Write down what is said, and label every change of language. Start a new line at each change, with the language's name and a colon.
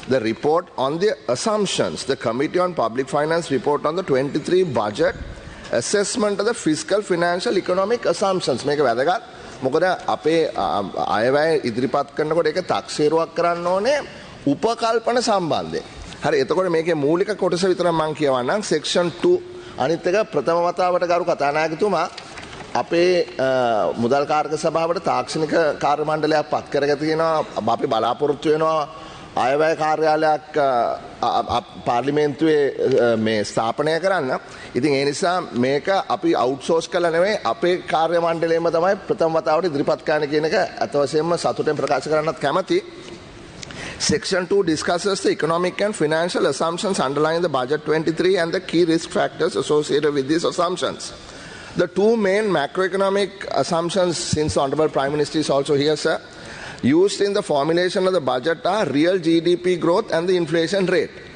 English: the report on the assumptions, the Committee on Public Finance report on the 23 budget, assessment of the fiscal, financial, economic assumptions.
Sinhala: මේක වැදගත්. මොකද අපේ අයවැය ඉදිරිපත් කරනකොට ඒක තක්සේරුවක් කරන්න ඕනේ උපකල්පන සම්බන්ධයෙන්. හරි එතකොට මේකේ මූලික කොටස විතරක් මම කියවන්නම්. section 2 අනිත් එක ප්‍රථම වතාවට ගරු කතානායකතුමා අපේ මුදල් කාර්ක සභාවට තාක්ෂණික කාර්ය මණ්ඩලයක් පත් කරගෙන තියෙනවා. අපි බලාපොරොත්තු වෙනවා අයවැය කාර්යාලයක් පාර්ලිමේන්තුවේ මේ ස්ථාපනය කරන්න. ඉතින් ඒ නිසා මේක අපි අවුට්සෝස් කළා නෙවෙයි අපේ කාර්ය මණ්ඩලයේම තමයි ප්‍රථම වතාවට ඉදිරිපත් කරන්න කියන එක අත වශයෙන්ම සතුටෙන් ප්‍රකාශ කරන්නත් කැමැති.
English: Section 2 discusses the economic and financial assumptions underlying the budget 23 and the key risk factors associated with these assumptions. The two main macroeconomic assumptions, since the Honorable Prime Minister is also here, sir, used in the formulation of the budget are real GDP growth and the inflation rate.